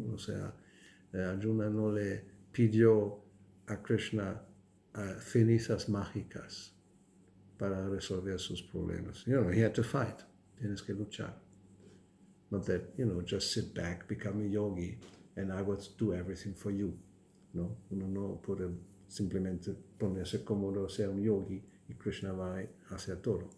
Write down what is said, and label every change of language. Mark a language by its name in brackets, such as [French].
[Spanish] O sea, Arjuna no le pidió a Krishna cenizas mágicas para resolver sus problemas. [English] He had to fight. [Spanish] Tienes que luchar. [English] Not that, just sit back, become a yogi, and I will do everything for you. [Spanish] No, uno no puede simplemente ponerse cómodo, ser un yogi, y Krishna va a hacer todo.